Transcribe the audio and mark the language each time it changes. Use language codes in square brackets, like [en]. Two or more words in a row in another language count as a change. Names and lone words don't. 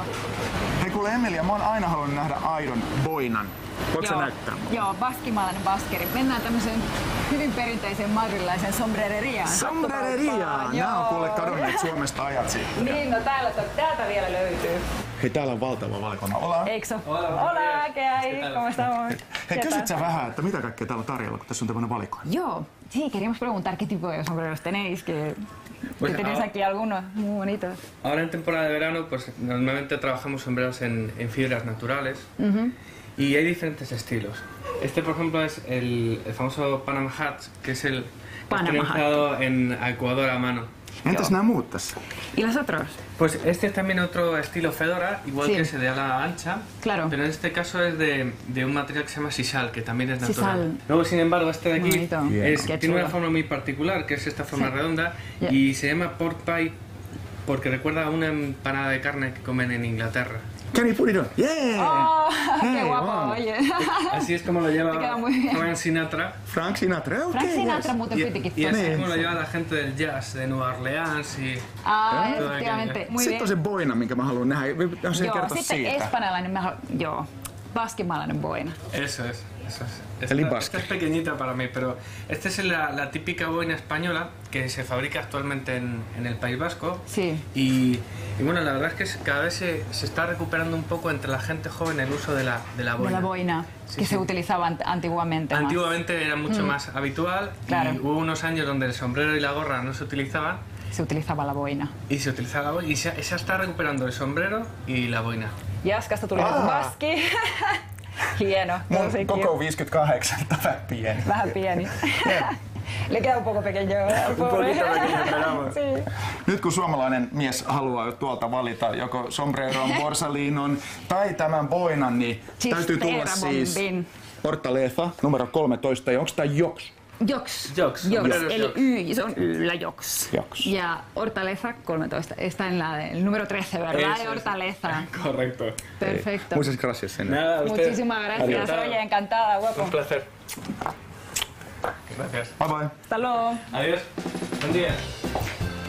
[fi] Hei kuule Emilia, mä oon aina halunnut nähdä aidon boinan. Voitko sä näyttää? Joo, baskimaalainen baskeri. Mennään tämmöiseen hyvin perinteiseen madrilaisen sombrereriaan. Sombrereriaan? Nää on kuule kadonneet Suomesta ajat sitten. Niin, no täältä vielä löytyy. Hei, täällä on valtava valikoima. [es] Hola. [fi] Eikö se? [es] Hola, ¿cómo estamos? [fi] Hei, kysyt sä vähän, että mitä kaikkea täällä on tarjolla, kun tässä on tämmönen valikoima? Joo, [es] sí, queríamos preguntar qué tipo de sombreros tenéis, que tenéis aquí algunos muy bonitos. Ahora en temporada de verano, pues normalmente trabajamos sombreros en fibras naturales y hay diferentes estilos. Este, por ejemplo, es el famoso Panama Hat, que es el realizado en Ecuador a mano. [fi] Entäs nämä muut tässä? [es] ¿Y los otros? Pues este es también otro estilo fedora, igual que ese de ala ancha, claro. Pero en este caso es de un material que se llama sisal, que también es natural. Luego, sin embargo, este de aquí tiene una forma muy particular, que es esta forma redonda, y se llama [en] pork pie [es] porque recuerda a una empanada de carne que comen en Inglaterra. [en] Can you put it on? Yeah! [es] Oh, qué guapo, oye. Así es como lo lleva Frank Sinatra. Frank Sinatra, ok. [fi] Frank Sinatra muuten pitikin. [es] Y así es como lo lleva la gente del jazz de Nueva Orleans y... efectivamente. Muy [fi] sitten on se boina, minkä mä haluan nähdä. Jos ei kertoa sitten siitä. espanjalainen, baskimaalainen boina. [es] Eso es. Esta es pequeñita para mí, pero esta es la típica boina española que se fabrica actualmente en el País Vasco. Sí. Y bueno, la verdad es que cada vez se está recuperando un poco entre la gente joven el uso de la boina. De la boina, que se utilizaba antiguamente. Antiguamente era mucho más habitual y hubo unos años donde el sombrero y la gorra no se utilizaban. Se utilizaba la boina. Y se utilizaba la boina y se está recuperando el sombrero y la boina. [fi] Jaskasta tuli baski. Hieno. Mun koko 58, vähän pieni. Vähän pieni. [es] Le queda un poco pequeño. Un poquito pequeño, pero sí. [fi] Nyt kun suomalainen mies haluaa tuolta valita joko sombreron, borsalinon tai tämän boinan, niin täytyy tulla siis Hortaleza numero 13. Ja onko tää Joks? Joks. Eli Y, se on Yllä Joks. Ja Hortaleza 13. [es] Está en el número 13, ¿verdad? Hortaleza. Correcto. Perfecto. Muchas gracias, señor. Nada, Muchísimas gracias. Oye, encantada, guapo. Un placer. Gracias. [en] Bye bye. [es] Hasta luego. Adiós. Buen día.